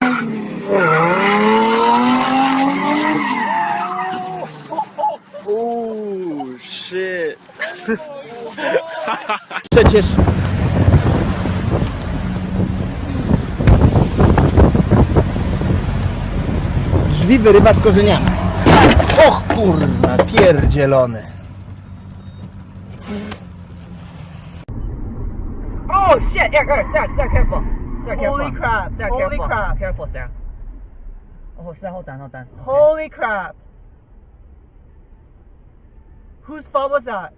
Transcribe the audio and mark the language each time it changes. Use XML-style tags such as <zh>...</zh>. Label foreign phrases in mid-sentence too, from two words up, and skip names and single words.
<en>Oh shit!</en> <pl>Przecież... Drzwi wyrywa z korzeniami. Och kurwa, pierdzielony.</pl> <en>Oh shit! Yeah, Sarah, careful. Sarah, careful. Holy crap. Sarah, Holy careful. crap. Careful, Sarah. Oh, Sarah, hold on. Okay. Holy crap. Whose fault was that?</en>